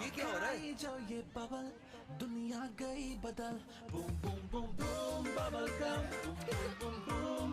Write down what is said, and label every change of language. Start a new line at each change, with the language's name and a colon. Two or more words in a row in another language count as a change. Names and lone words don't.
Urdu: یہ کیا ہو رہا ہے؟ جو یہ ببل دنیا گئی بدل، بوم بوم بوم بوم
English: bubble gum بوم بوم بوم